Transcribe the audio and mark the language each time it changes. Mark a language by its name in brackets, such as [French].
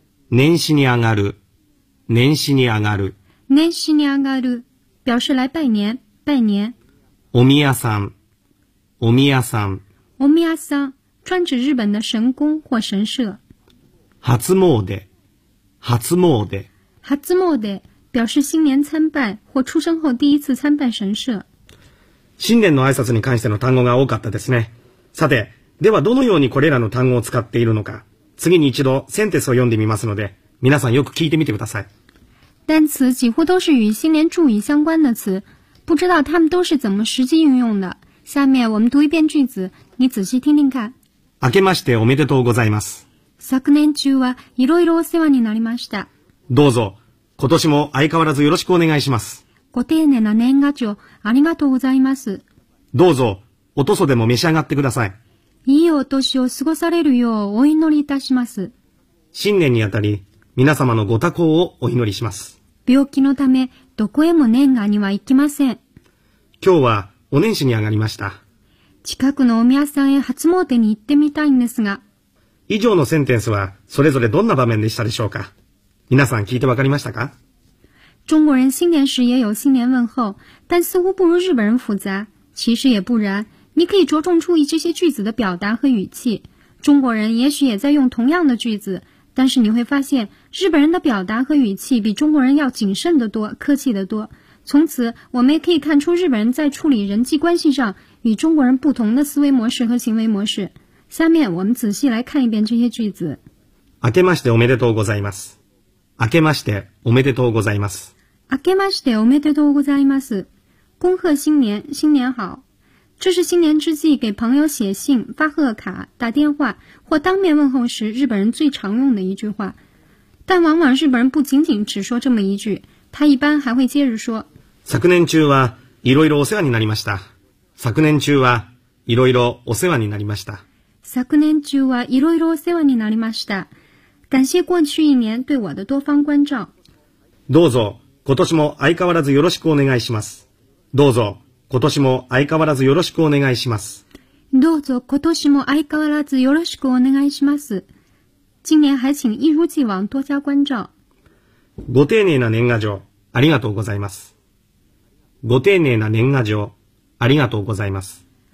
[Japanese] 年始に上がる、年始に上がる。年始に上がる、 [Chinese] 表示来拜年、拜年。 [Japanese] お宮さん、お宮さん。お宮さん、 [Chinese] 专指日本的神宫或神社。 [Japanese] 初詣、初詣。 [Chinese] 初詣、表示新年参拜或出生后第一次参拜神社。 [Japanese] 新年の挨拶に関しての単語が多かったですね。さて、ではどのようにこれらの単語を使っているのか、次に一度センテスを読んでみますので、皆さんよく聞いてみてください。 [Chinese] 单词几乎都是与新年祝语相关的词，不知道他们都是怎么实际运用的。下面我们读一遍句子，你仔细听听看。 [Japanese] 明けましておめでとうございます。昨年中はいろいろお世話になりました。どうぞ、今年も相変わらずよろしくお願いします。ご丁寧な年賀状、ありがとうございます。どうぞ、おとそでも召し上がってください。いいお年を過ごされるようお祈りいたします。新年にあたり、皆様のご多幸をお祈りします。病気のため、どこへも年賀には行きません。今日は、お年始に上がりました。近くのお宮さんへ初詣に行ってみたいんですが。以上のセンテンスは、それぞれどんな場面でしたでしょうか。皆さん聞いてわかりましたか？ [Chinese] 中国人新年时也有新年问候，但似乎不如日本人复杂。其实也不然，你可以着重注意这些句子的表达和语气。中国人也许也在用同样的句子，但是你会发现日本人的表达和语气比中国人要谨慎得多，客气得多。从此我们也可以看出日本人在处理人际关系上与中国人不同的思维模式和行为模式。下面我们仔细来看一遍这些句子。 [Japanese] 明けましておめでとうございます。明けましておめでとうございます。明けましておめでとうございます。 [Chinese] 恭贺新年、新年好。这是新年之际给朋友写信、发贺卡、打电话或当面问候时日本人最常用的一句话。但往往日本人不仅仅只说这么一句，他一般还会接着说。 [Japanese] 昨年中はいろいろお世話になりました。昨年中はいろいろお世話になりました。昨年中はいろいろお世話になりました。 [Chinese] 感謝过去一年对我的多方关照。 [Japanese] どうぞ今年も相変わらずよろしくお願いします。どうぞ今年も相変わらずよろしくお願いします。どうぞ今年も相変わらずよろしくお願いします。 [Chinese] 今年还请一如既往多加关照。 [Japanese] ご丁寧な年賀状ありがとうございます。ご丁寧な年賀状ありがとうございます。